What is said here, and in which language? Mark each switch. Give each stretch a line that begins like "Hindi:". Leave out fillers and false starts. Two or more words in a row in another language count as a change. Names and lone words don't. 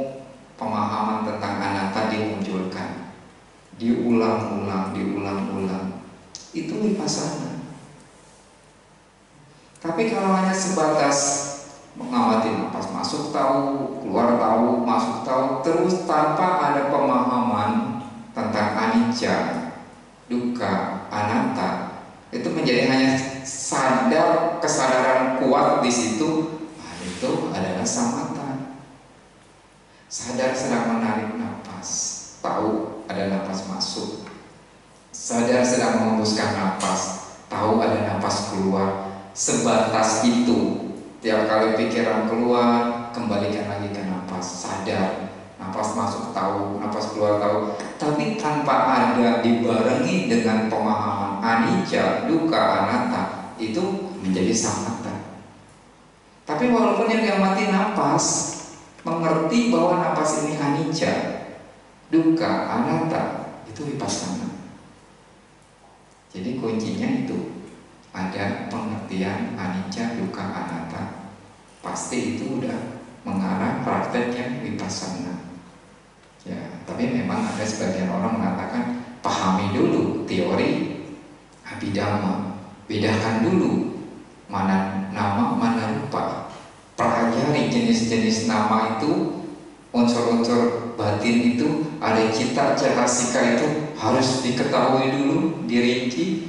Indonesian: Pemahaman tentang anatta dimunculkan, diulang-ulang. Itu vipassana. Tapi kalau hanya sebatas mengamati napas masuk tahu, keluar tahu, masuk tahu, terus tanpa ada pemahaman tentang
Pali: anicca, dukkha, anatta,
Indonesian: itu menjadi hanya kesadaran kuat di situ. Nah, itu adalah samatha. Sadar sedang menarik napas, tahu ada napas masuk. Sadar sedang mengembuskan napas, tahu ada napas keluar. Sebatas itu. Tiap kali pikiran keluar, kembalikan lagi ke napas, sadar. Napas masuk tahu, napas keluar tahu. Tapi tanpa ada dibarengi dengan pemahaman
Pali: anicca, dukkha, anatta,
Indonesian: itu menjadi samatha. Tapi walaupun yang mati napas, mengerti bahwa napas ini
Pali: anicca, dukkha, anatta,
Indonesian: itu vipassana. Jadi kuncinya itu ada pengertian
Pali: anicca, dukkha, anatta.
Indonesian: Pasti itu udah mengarah prakteknya vipassana. Ya, tapi memang ada sebagian orang mengatakan pahami dulu teori Abhidhamma, bedakan dulu mana nama, mana rupa, pelajari jenis-jenis nama itu, unsur-unsur batin itu, ada
Pali: cita, cetasika
Indonesian: itu harus diketahui dulu, dirinci.